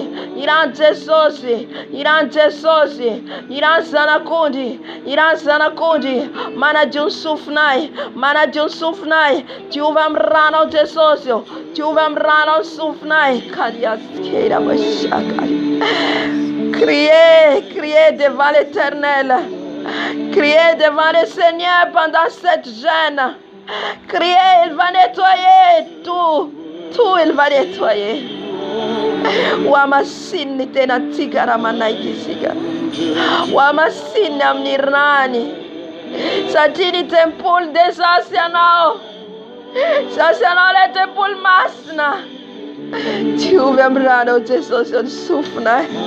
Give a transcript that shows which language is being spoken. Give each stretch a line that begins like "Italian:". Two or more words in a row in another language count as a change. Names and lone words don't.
Malagasy: Ny ran Jesosy. Ny ran Jesosy. Ny ran zanak'ondry. Ny ran zanak'ondry. Manadio ny sofinay. Manadio ny sofinay. Diovy amin'ny ranao Jesosy. Diovy amin'ny ranao sofinay. Kariaskera bashakari.
French: Criez devant l'Éternel. Criez devant le Seigneur pendant cette jeûne. Criez, il va nettoyer tout. Tout, il va nettoyer. Wamasini tena tigara manaikisiga. Wamasini amnirani. Satini temple desasianao.
Malagasy: Sasianao le temple masna. Diovy amin'ny ranao Jesosy ny sofinay.